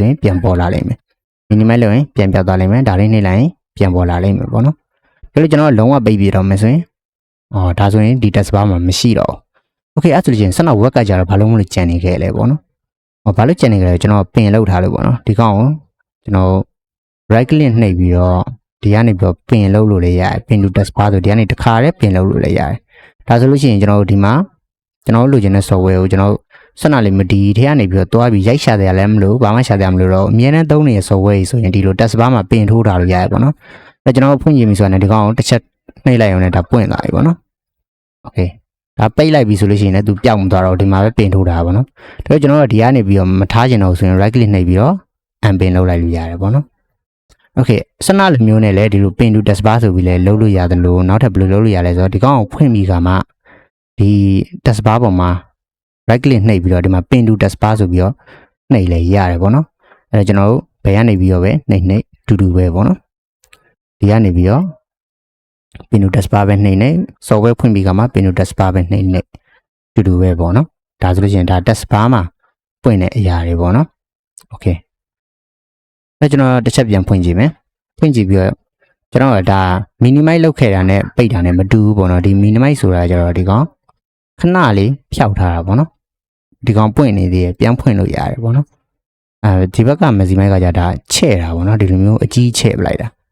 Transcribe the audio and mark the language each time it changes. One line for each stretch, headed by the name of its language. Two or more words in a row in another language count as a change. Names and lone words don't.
Burmese: ရင်ပြန်ပေါ်လာလိမ့်မယ် minimize လုပ်ရင်ပြန်ပြောက်သွားလိမ့်မယ်ဒါလေးနှိပ်လိုက်ရင်ပြန်ပေါ်လာလိမ့်မယ်ပေါ့နော်ဒါလို့ကျွန်တော်လုံးဝပိတ်ပြတော့မယ်ဆိုရင်ဒါဆိုရင်ဒီ
English: test bar
Burmese: မှာမရှိတော့ဘူး okay အဲ့ဆိုလို့ရှိရင်စနောက်ဝက်ကကြတော့ဘာလို့မလို့ကျန်နေခဲ့လဲပေါ့နော်ဘာလို့ကျန်နေကြလဲကျွန်တော်ပင်လောက်ထားလို့ပေါ့နော်ဒီကောင်ကိုကျွန်တော်
English: right click
Burmese: နှိပ်ပြီးတော့ဒီကနေပြီးတော့ပင်လောက်လို့လည်းရတယ်
English: pin to test bar
Burmese: ဆိုဒီကနေတစ်ခါတည်းပင်လောက်လို့ လည်းရတယ်ဒါဆိုလို့ရှိရင်ကျွန်တော်တို့ဒီမှာကျွန်တော်လိုချင်တဲ့ software ကိုကျွန်တော်စနလေးမဒီထဲကနေပြီးတော့တွားပြီးရိုက်ရှာတယ်လည်းမလို့ဘာမှရှာတယ်မလို့တော့အမြဲတမ်းသုံးနေတဲ့ software ဆိုရင်ဒီလို
English: test bar
Burmese: မှာပင်ထိုးထားလို့ရတယ်ပေါ့နော်အဲကျွန်တော်ဖွင့်ကြည့်ပြီဆိုရင်ဒီကောင်ကိုတစ်ချက်နှိပ်လိုက်အောင်လည်းဒါပွင့်လာပြီပေါ့နော် okay ဒါပိတ်လိုက်ပြီဆိုလို့ရှိရင်လည်းသူပျောက်မသွားတော့ဒီမှာပဲပင်ထိုးတာပေါ့နော်ဒါပေမဲ့ကျွန်တော်တို့ဒီကနေပြီးတော့မထားချင်တော့ဆိုရင်
English: right click
Burmese: နှိပ်ပြီးတော့ unpin လုပ်လိုက်လို့ရတယ်ပေါ့နော် okay စနလိုမျိုးနဲ့လည်းဒီလို
English: pin to test bar
Burmese: ဆိုပြီးလည်းလုပ်လို့ရတယ် လို့နောက်ထပ်ဘယ်လိုလုပ်လို့ရလဲဆိုတော့ဒီကောင်ကိုဖွင့်ပြီးကမှဒီ
English: test bar
Burmese: ပေါ်မှာ
English: right click
Burmese: နှိပ်ပြီးတော့ဒီမှာ
English: pin to test bar
Burmese: ဆိုပြီးတော့နှိပ်လဲရတယ်ပေါ့နော်အဲကျွန်တော်တို့ဘယ် ကနေပြီးတော့ပဲနှိပ်တူတူပဲပေါ့နော်ဒီကနေပြီးတော့
English: pin to test bar
Burmese: ပဲနှိပ်နေ software ဖွင့်ပြီးကမှ
English: pin to test bar
Burmese: ပဲနှိပ်နေတူတူပဲပေါ့နော်ဒါဆိုလို့ရှိရင်ဒါ test bar မှာပွင့်တဲ့အရာတွေပေါ့နော် okay အဲကျွန်တော်တစ်ချက်ပြန်ဖွင့်ကြည့်မယ်ဖွင့်ကြည့်ပြီးတော့ကျွန်တော်ကဒါ minimize လုပ်ခဲ့တာနဲ့ပိတ်တာနဲ့မတူဘူးပေါ့နော်ဒီ minimize ဆိုတာကျတော့ဒီကောင်ခဏလေးဖြောက်ထားတာပေါ့နော်ဒီကောင်ပွင့်နေသေးတယ်ပြန်ဖွင့်လို့ရတယ်ပေါ့နော်ဒီဘက်က maximize ကကြဒါချဲ့တာပေါ့နော်ဒီလိုမျိုးအကြီးချဲ့ပလိုက်တာ